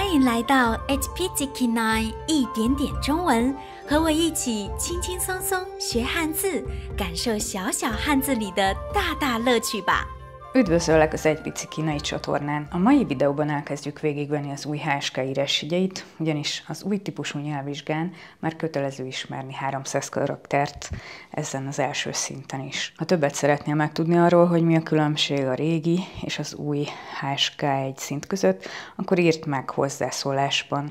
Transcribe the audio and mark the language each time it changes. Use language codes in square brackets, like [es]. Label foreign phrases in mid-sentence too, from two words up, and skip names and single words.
[zh] 迎来到 HPGK9 一点点中文，和我一起轻轻松松学汉字，感受小小汉字里的大大乐趣吧。 [hu] Üdvözöllek az Egy Pici Kínai csatornán! A mai videóban elkezdjük végigvenni az új HSK írásjegyeit, ugyanis az új típusú nyelvvizsgán már kötelező ismerni 300 karaktert ezen az első szinten is. Ha többet szeretnél megtudni arról, hogy mi a különbség a régi és az új HSK egy szint között, akkor írd meg hozzászólásban.